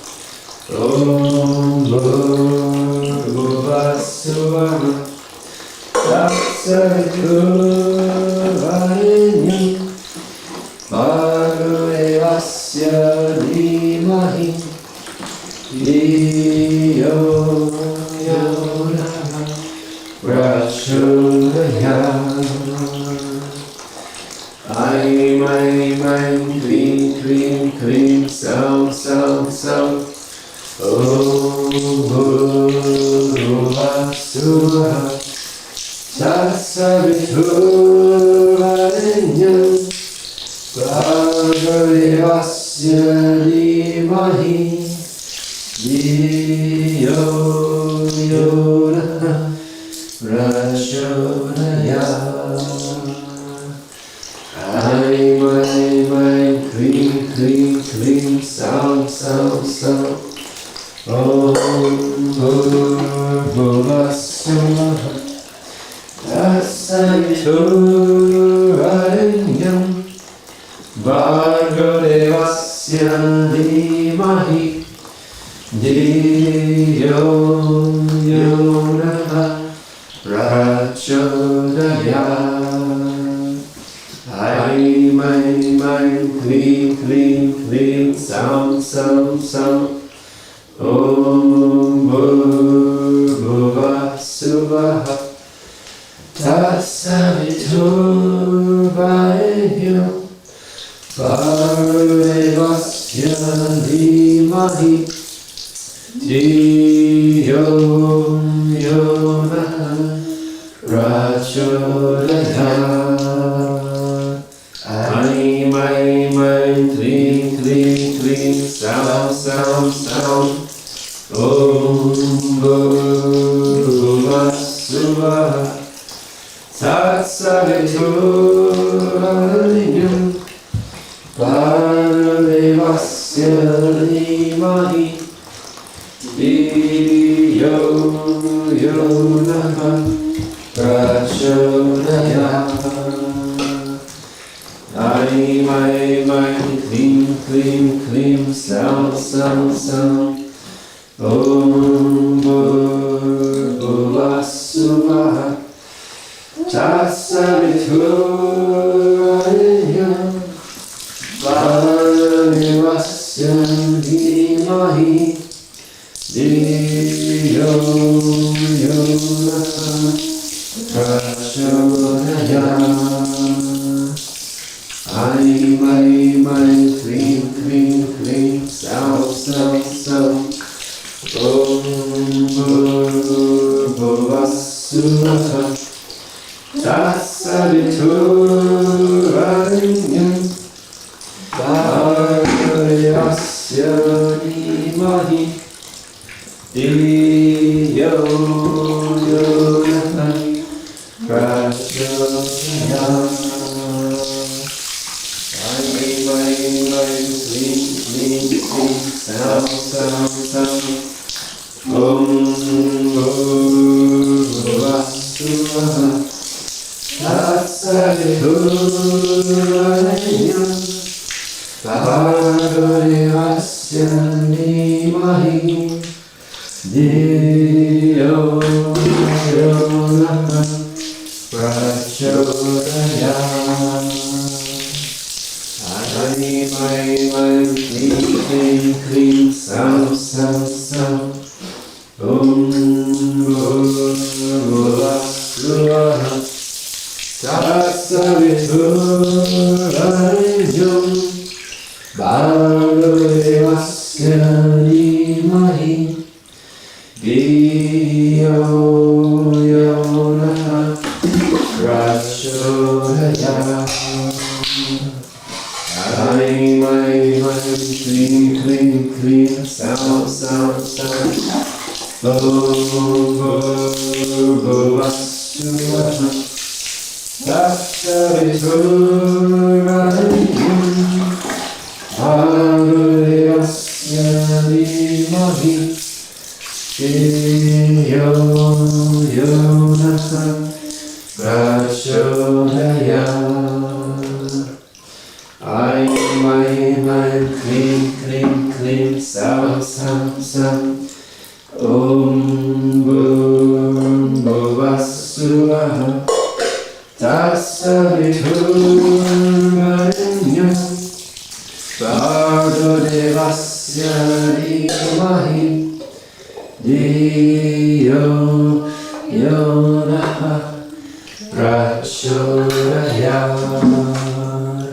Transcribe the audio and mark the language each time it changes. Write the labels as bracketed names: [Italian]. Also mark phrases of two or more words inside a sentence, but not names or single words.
[Sanskrit] ॐ भूर्भुवस्सुव सुवः तत्सवितुर्वरेण्यं भर्गो देवस्य धीमहि धियो योनः प्रचोदयात्. ऐं ऐं ऐं क्रीं क्रीं क्रीं सं सं सं. ॐ भूर्भुवस्सुव तत्सवितुर्वरेण्यं भर्गो देवस्य धीमहि धियो योनः प्रचोदयात्. ऐं ऐं ऐं क्रीं क्रीं क्रीं सं सं सं. ॐ भूर्भुवस्सुव तत्सवितुर्वरेण्यं भर्गो देवस्य धीमहि धियो योनः प्रचोदयात्. ऐं ऐं ऐं क्रीं क्रीं क्रीं सं सं सं. ॐ भूर्भुवस्सुव तत्सवितुर्वरेण्यं भर्गो देवस्य धीमहि धियो योनः प्रचोदयात्. ऐं ऐं ऐं क्रीं क्रीं क्रीं सं सं सं. ॐ भूर्भुवस्सुव तत्सवितुर्वरेण्यं भर्गो देवस्य धीमहि धियो योनः प्रचोदयात्. ऐं ऐं ऐं क्रीं क्रीं क्रीं सं सं सं. ॐ भूर्भुवस्सुव तत्सवितुर्वरेण्यं भर्गो देवस्य धीमहि धियो योनः प्रचोदयात्. ऐं ऐं ऐं क्रीं क्रीं क्रीं सं सं सं. ॐ भूर्भुवस्सुव तत्सवितुर्वरेण्यं भर्गो देवस्य धीमहि धियो योनः प्रचोदयात्. ऐं ऐं ऐं क्रीं क्रीं क्रीं सं सं सं. ॐ भूर्भुवस्सुव तत्सवितुर्वरेण्यं भर्गो देवस्य धीमहि धियो योनः प्रचोदयात्. ऐं ऐं ऐं क्रीं क्रीं क्रीं सं सं सं. ॐ भूर्भुवस्सुव तत्सवितुर्वरेण्यं भर्गो देवस्य धीमहि धियो योनः प्रचोदयात्. ऐं ऐं ऐं क्रीं क्रीं क्रीं सं सं सं. ॐ भूर्भुवस्सुव तत्सवितुर्वरेण्यं भर्गो देवस्य धीमहि धियो योनः प्रचोदयात्. ऐं ऐं ऐं क्रीं क्रीं क्रीं सं सं सं. ॐ भुवस्सुवः तत्सवितुर्वरेण्यं भर्गो देवस्य धीमहि धियो योनः प्रचोदयात्.